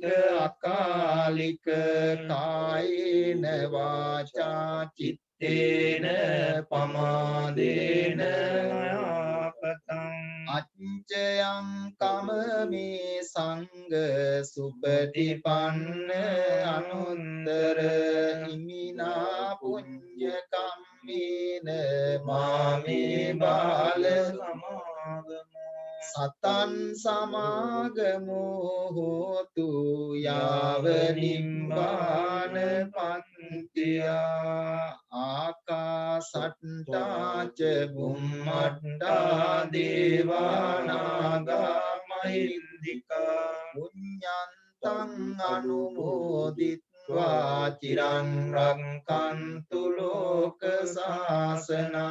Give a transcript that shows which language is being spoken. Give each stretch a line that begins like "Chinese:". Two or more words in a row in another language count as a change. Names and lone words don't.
Pali: අකාලික කායේන වාචා චිත්තේන පමාදේන මයාපතං අච්චයං කමමේ සංඝ සුපටිපන්න අනුත්තර හිමිනා පුඤ්ඤ කම්මේන මාමේ බාල සතං සමාගමෝ හෝතු යාව නිම්බාන පන්තියා ආකාසට්ටා ච බුම්මට්ටා දේවානාගා මහින්దికා පුඤ්ඤන්තං අනුමෝදිත්වා චිරං රක්ඛන්තු ලෝක සාසනං